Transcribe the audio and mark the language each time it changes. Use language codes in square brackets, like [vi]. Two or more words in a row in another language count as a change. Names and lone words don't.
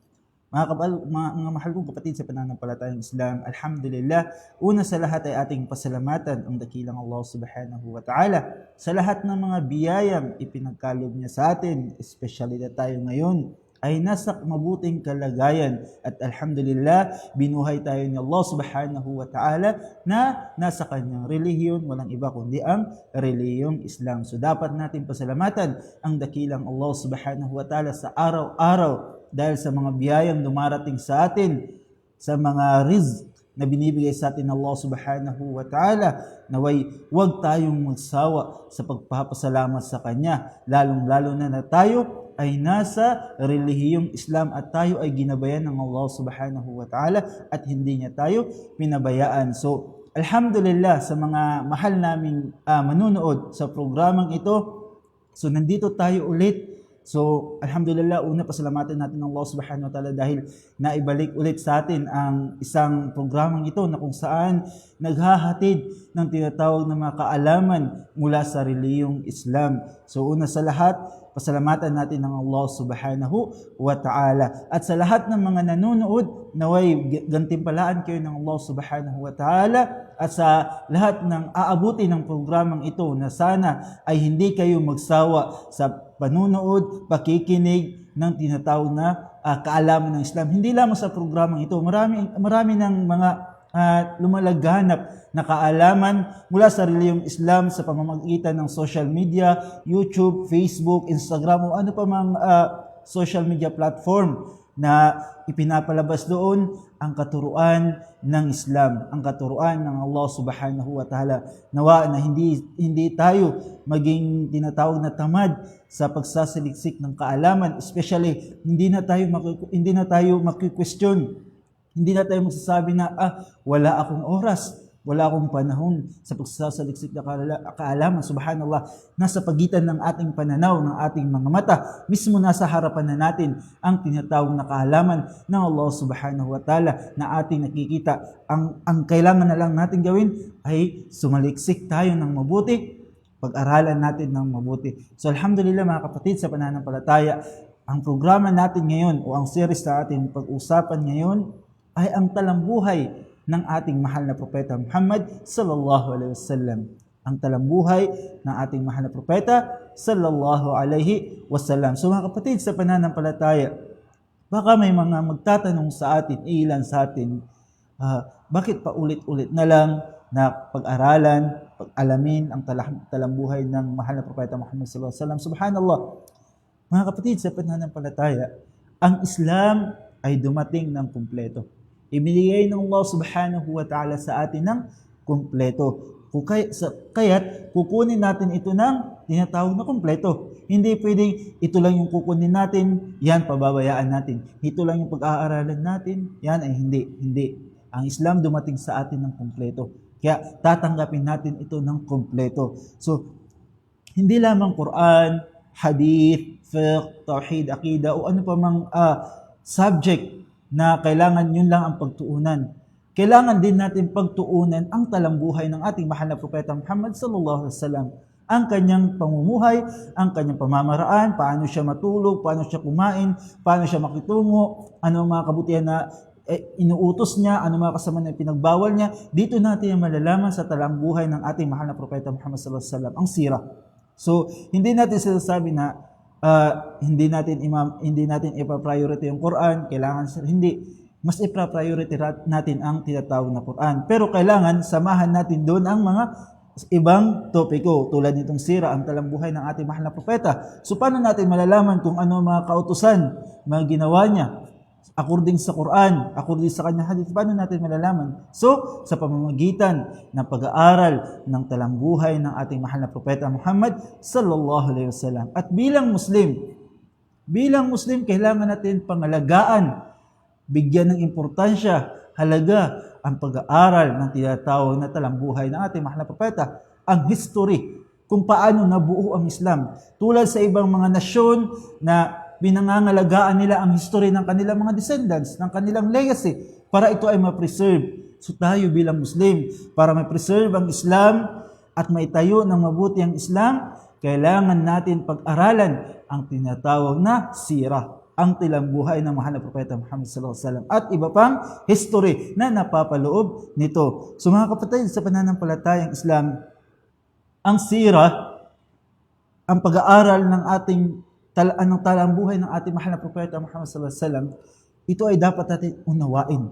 [tl] Mga mahal kong kapatid sa pananampalatayang Islam, alhamdulillah, una sa lahat ay ating pasalamatan ang dakilang Allah [ar] سبحانه وتعالى [tl] sa lahat ng mga biyayang ipinagkaloob niya sa atin, especially na tayo ngayon ay nasa mabuting kalagayan at alhamdulillah, binuhay tayo ni Allah [ar] سبحانه وتعالى [tl] na nasa kanyang relihiyon, walang iba kundi ang relihiyong Islam. So dapat natin pasalamatan ang dakilang Allah [ar] سبحانه وتعالى [tl] sa araw-araw dahil sa mga biyayang dumarating sa atin, sa mga rizq na binibigay sa atin ng Allah [ar] سبحانه وتعالى, [tl] naway huwag tayong magsawa sa pagpapasalamat sa Kanya, lalong-lalo na tayo ay nasa relihiyong Islam at tayo ay ginabayan ng Allah [ar] سبحانه وتعالى [tl] at hindi niya tayo pinabayaan. So, alhamdulillah sa mga mahal naming manunood sa programang ito, so nandito tayo ulit. So, alhamdulillah, una pasalamatan natin ng Allah [ar] سبحانه وتعالى [tl] dahil naibalik ulit sa atin ang isang programang ito na kung saan naghahatid ng tinatawag na mga kaalaman mula sa relihiyong Islam. So, una sa lahat, pasalamatan natin ng Allah [ar] سبحانه وتعالى. [tl] At sa lahat ng mga nanonood, naway gantimpalaan kayo ng Allah [ar] سبحانه وتعالى. [tl] At sa lahat ng aabuti ng programang ito na sana ay hindi kayo magsawa sa panunood, pakikinig ng tinatawag na kaalaman ng Islam. Hindi lamang sa programang ito, marami ng mga lumalaganap na kaalaman mula sa relihiyong Islam sa pamamagitan ng [en] social media, [tl] YouTube, Facebook, Instagram o ano pa mang [en] social media platform [tl] na ipinapalabas doon ang katuruan ng Islam, ang katuruan ng Allah [ar] سبحانه وتعالى. [tl] Nawa na hindi tayo maging tinatawag na tamad sa pagsasaliksik ng kaalaman, especially hindi na tayo maki-question. Hindi na tayo magsasabi na wala akong oras, wala akong panahon sa pagsasaliksik na kaalaman. Subhanallah, nasa pagitan ng ating pananaw, ng ating mga mata, mismo nasa harapan na natin ang tinatawag na kaalaman ng Allah [ar] سبحانه وتعالى [tl] na ating nakikita. Ang kailangan na lang natin gawin ay sumaliksik tayo ng mabuti pag-aralan natin ng mabuti. So alhamdulillah mga kapatid, sa pananampalataya, ang programa natin ngayon o ang series na ating pag-usapan ngayon ay ang talambuhay ng ating mahal na propeta Muhammad [ar] صلى الله عليه وسلم. [tl] Ang talambuhay ng ating mahal na propeta [ar] صلى الله عليه وسلم. [tl] So mga kapatid, sa pananampalataya, baka may mga magtatanong sa atin, ilan sa atin, bakit pa ulit-ulit na lang na pag-aralan, pag-alamin ang talambuhay ng mahal na propeta Muhammad [ar] صلى الله عليه وسلم? [tl] Subhanallah. Mga kapatid, sa pananampalataya, ang Islam ay dumating ng kumpleto. Ibinigay ng Allah [ar] سبحانه وتعالى [tl] sa atin ng kumpleto. Kaya't kukunin natin ito ng tinatawag na kumpleto. Hindi pwedeng ito lang yung kukunin natin, yan pababayaan natin. Ito lang yung pag-aaralan natin, yan ay hindi. Ang Islam dumating sa atin ng kumpleto. Kaya tatanggapin natin ito ng kumpleto. So, hindi lamang Quran, Hadith, Fiqh, Tawhid, Aqida, o ano pa mang subject na kailangan yun lang ang pagtuunan. Kailangan din natin pagtuunan ang talambuhay ng ating mahal na propeta Muhammad [ar] صلى الله عليه وسلم. [tl] Ang kanyang pamumuhay, ang kanyang pamamaraan, paano siya matulog, paano siya kumain, paano siya makitungo, ano ang mga kabutihan na inuutos niya, ano mga kasama na pinagbawal niya. Dito natin malalaman sa talambuhay ng ating mahal na propeta Muhammad [ar] صلى الله عليه وسلم [tl] ang sira. So, hindi natin sinasabi na hindi natin ipa-priority yung Quran, kailangan hindi. Mas ipa-priority natin ang tinatawag na Quran. Pero kailangan samahan natin doon ang mga ibang topiko tulad nitong sira, ang talambuhay ng ating mahal na propeta. So paano natin malalaman kung ano mga kautusan, mga ginawa niya according sa Quran, according sa kanyang hadith? Paano natin malalaman? So, sa pamamagitan ng pag-aaral ng talambuhay ng ating mahal na propeta Muhammad [ar] صلى الله عليه وسلم. [tl] At bilang Muslim, kailangan natin pangalagaan, bigyan ng importansya, halaga ang pag-aaral ng tinatawag na talambuhay ng ating mahal na propeta, ang history, kung paano nabuo ang Islam. Tulad sa ibang mga nasyon na pinangangalagaan nila ang history ng kanilang mga descendants, ng kanilang legacy, para ito ay ma-preserve. So tayo bilang Muslim, para ma-preserve ang Islam at maitayo ng mabuti ang Islam, kailangan natin pag-aralan ang tinatawag na sira, ang talambuhay ng mahal na propeta Muhammad [ar] صلى الله عليه وسلم [tl] at iba pang history na napapaloob nito. So mga kapatid, sa pananampalatayang Islam, ang sira, ang pag-aaral ng ating talambuhay ng ating mahal na propeta Muhammad [ar] صلى الله عليه وسلم, [tl] ito ay dapat natin unawain.